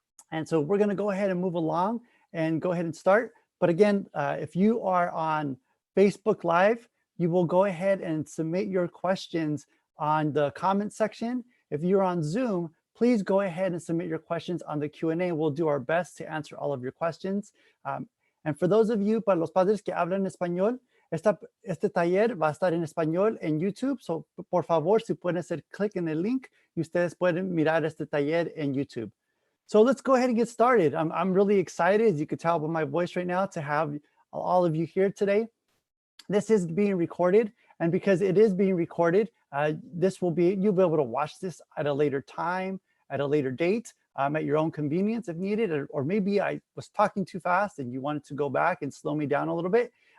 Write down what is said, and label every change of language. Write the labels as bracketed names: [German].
[English] And so we're going to go ahead and move along and go ahead and start. But again, if you are on Facebook Live, you will go ahead and submit your questions on the comment section. If you're on Zoom, please go ahead and submit your questions on the Q&A. We'll do our best to answer all of your questions. And for those of you, [Spanish] para los padres que hablan español, este taller va a estar en español en YouTube. So, por favor, si pueden hacer clic en el link y ustedes pueden mirar este taller en YouTube. [English] So let's go ahead and get started. I'm really excited, as you could tell by my voice right now, to have all of you here today. This is being recorded, and because it is being recorded, you'll be able to watch this at a later time, at a later date, at your own convenience if needed, or maybe I was talking too fast and you wanted to go back and slow me down a little bit.